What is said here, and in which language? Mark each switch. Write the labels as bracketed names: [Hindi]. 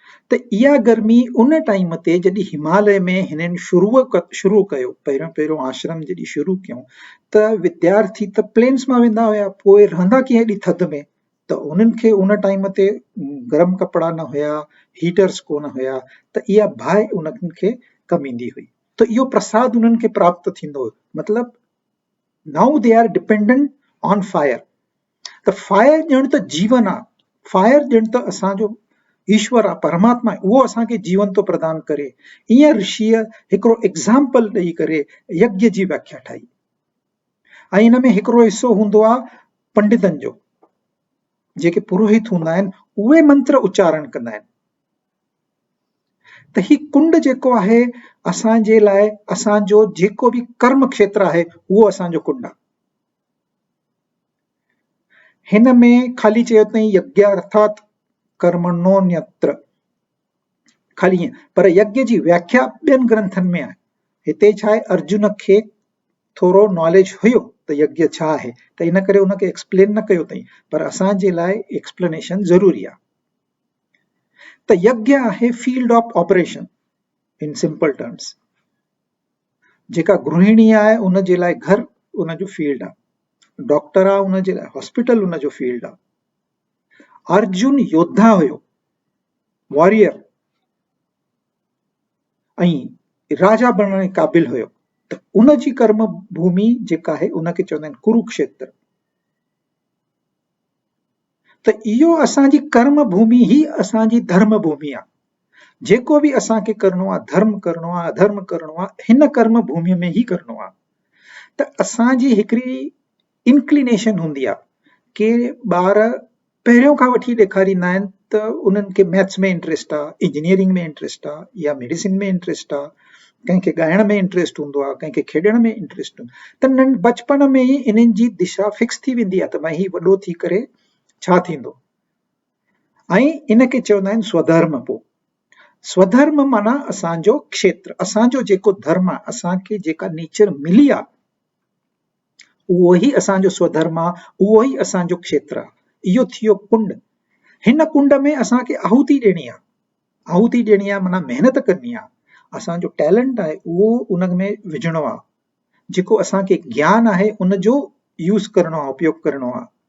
[Sindhi] त इहा गर्मी उन टाइम ते जॾहिं हिमालय में हिननि शुरू कयो, पहिरियों आश्रम जॾहिं शुरू कयूं, त विद्यार्थी त प्लेन्स मां वेंदा हुया, पोइ रहंदा कीअं हेॾी थधि में? त उन्हनि खे उन टाइम ते गरम कपिड़ा न हुया, हीटर्स कोन हुया, त इहा बाहि उन्हनि खे कमु ईंदी हुई। त इहो प्रसाद उन्हनि खे प्राप्त थींदो हुयो। मतिलबु [English] Now they are dependent on fire. [Sindhi] त फायर ॼण त जीवन आहे, फायर ॼण त असांजो ईश्वर आहे, परमात्मा आहे, उहो असांखे जीवन थो प्रदान करे। ईअं ऋषिअ हिकिड़ो एग्ज़ाम्पल ॾेई करे यज्ञ जी व्याख्या ठाही। ऐं हिन में हिकिड़ो हिसो हूंदो आहे पंडितनि जो, जेके पुरोहित हूंदा आहिनि, उहे मंत्र उच्चारण कंदा आहिनि। त ही कुंड जेको आहे असांजे लाइ, असांजो जेको बि कर्म क्षेत्र आहे उहो असांजो कुंड आहे। हिन में ख़ाली चयो अथई यज्ञार्थात कर्मणोऽन्यत्र, ख़ाली ईअं, पर यज्ञ जी व्याख्या ॿियनि ग्रंथनि में आहे। हिते छा आहे, अर्जुन खे थोरो नॉलेज हुयो त यज्ञ छा आहे, त इन करे उनखे एक्सप्लेन न कयो अथई, पर असांजे लाइ एक्सप्लेनेशन ज़रूरी आहे। त यज्ञ आहे field of operation in simple terms. जेका गृहिणी आहे उन जे लाइ घर उनजो फील्ड आहे, डॉक्टर आहे उन जे लाइ हॉस्पिटल उनजो फील्ड आहे। अर्जुन योद्धा हुयो, वॉरियर, ऐं राजा बणण जे क़ाबिल हुयो, त उन जी कर्म भूमि जेका आहे उनखे चवंदा आहिनि कुरुक्षेत्र। त इहो असांजी कर्म भूमि ही असांजी धर्म भूमि आहे। जेको बि असांखे करणो आहे, धर्म करणो आहे, अधर्म करणो आहे, हिन कर्म भूमिअ में ही करणो आहे। त असांजी हिकिड़ी इंक्लिनेशन हूंदी आहे कि ॿार पहिरियों खां वठी ॾेखारींदा आहिनि त उन्हनि खे मैथ्स में इंट्रेस्ट आहे, इंजीनियरिंग में इंट्रेस्ट आहे, या मेडिसिन में इंट्रेस्ट आहे, कंहिंखे ॻाइण में इंट्रेस्ट हूंदो आहे, कंहिंखे खेॾण में इंट्रेस्ट हूंदो आहे। त बचपन में ई इन्हनि जी दिशा फिक्स थी वेंदी आहे त भई ही वॾो थी करे छा थींदो। ऐं इनखे चवंदा आहिनि स्वधर्म। पोइ स्वधर्म माना असांजो क्षेत्र, असांजो जेको धर्म आहे, असांखे जेका नेचर मिली आहे, उहो ही असांजो स्वधर्म आहे, उहो ही असांजो क्षेत्र आहे। इहो थियो कुंड। हिन कुंड में असांखे आहुति ॾियणी आहे। आहुति ॾियणी आहे माना महिनत करणी आहे। असांजो टैलेंट आहे उहो उन में विझणो आहे। जेको असांखे ज्ञान आहे उनजो यूज़ करणो आहे, उपयोग करणो आहे।